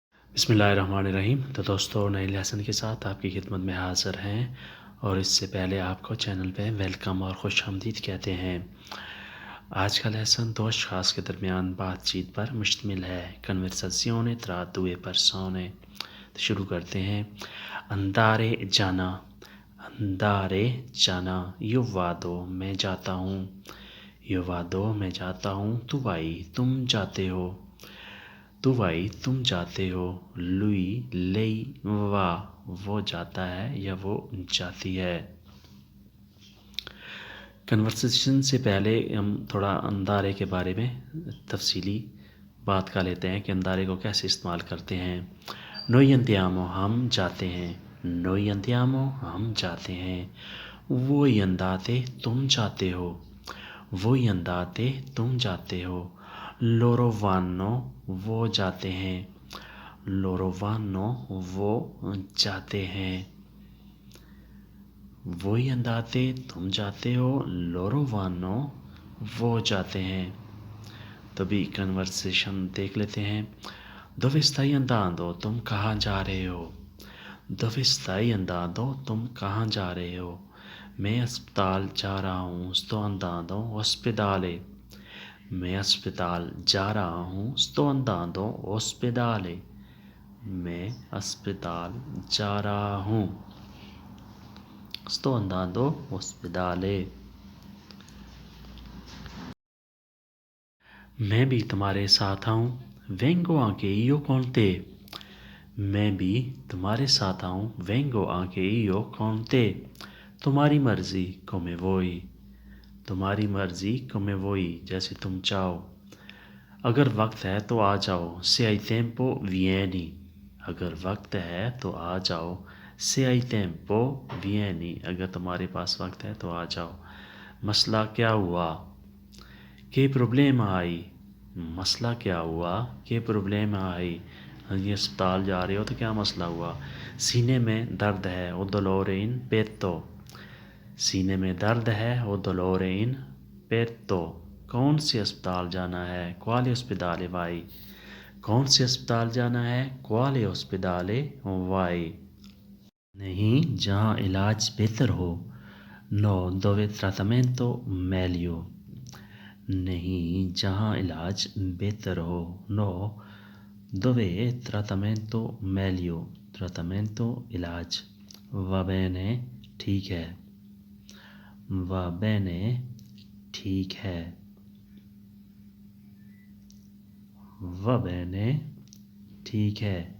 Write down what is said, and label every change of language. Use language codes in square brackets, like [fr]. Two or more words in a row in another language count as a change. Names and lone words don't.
[ur] بسم اللہ الرحمن الرحیم۔ تو دوستو، نئے لیسن کے ساتھ آپ کی خدمت میں حاضر ہیں، اور اس سے پہلے آپ کو چینل پہ ویلکم اور خوش آمدید کہتے ہیں۔ آج کا لیسن دو اشخاص کے درمیان بات چیت پر مشتمل ہے، [it] conversazione tra due persone. [ur] تو شروع کرتے ہیں۔ اندارے جانا، اندارے جانا، [it] io vado [ur] میں جاتا ہوں، [it] io vado [ur] میں جاتا ہوں، [it] tu vai [ur] تم جاتے ہو، تو بھائی تم جاتے ہو، [it] lui lei va [ur] وہ جاتا ہے یا وہ جاتی ہے۔ کنورسیشن سے پہلے ہم تھوڑا اندارے کے بارے میں تفصیلی بات کر لیتے ہیں کہ اندارے کو کیسے استعمال کرتے ہیں۔ [it] noi andiamo [ur] ہم جاتے ہیں، [it] noi andiamo [ur] ہم جاتے ہیں۔ [it] voi andate [ur] تم جاتے ہو، [it] voi andate [ur] تم جاتے ہو۔ [it] loro vanno [ur] وہ جاتے ہیں، [it] loro vanno [ur] وہ جاتے ہیں۔ [it] voi andate [ur] تم جاتے ہو، [it] loro vanno [ur] وہ جاتے ہیں۔ تو بھی کنورسیشن دیکھ لیتے ہیں۔ [it] dove stai andando [ur] تم کہاں جا رہے ہو، [it] dove stai andando [ur] تم کہاں جا رہے ہو۔ میں اسپتال جا رہا ہوں، [it] sto andando ospedale [ur] میں اسپتال جا رہا ہوں، [it] sto andando ospedale [ur] میں اسپتال جا رہا ہوں، [it] sto andando ospedale۔ [ur] میں بھی تمہارے ساتھ آؤں، [it] vengo anche io con te [ur] میں بھی تمہارے ساتھ آؤں، [it] vengo anche io con te [ur] تمہاری مرضی [it] come vuoi [ur] تمہاری مرضی [it] come vuoi [ur] جیسے تم چاہو۔ اگر وقت ہے تو آ جاؤ، [it] se hai tempo vieni [ur] اگر وقت ہے تو آ جاؤ، [it] se hai tempo vieni [ur] اگر تمہارے پاس وقت ہے تو آ جاؤ۔ مسئلہ کیا ہوا، [it] che problema hai [ur] مسئلہ کیا ہوا، [it] che problema hai [ur] یہ اسپتال جا رہے ہو تو کیا مسئلہ ہوا۔ سینے میں درد ہے، [it] ho dolore in petto [ur] سینے میں درد ہے، [it] ho dolore in petto [ur] کون سے اسپتال جانا ہے، [it] quale ospedale vai [ur] کون سے اسپتال جانا ہے، [it] quale ospedale vai [ur] نہیں جہاں علاج بہتر ہو، [it] no dove trattamento meglio [ur] نہیں جہاں علاج بہتر ہو، [it] no dove trattamento meglio trattamento علاج، va bene [ur] ٹھیک ہے، [it] va bene [ur] ٹھیک ہے، [it] va bene [ur] ٹھیک ہے۔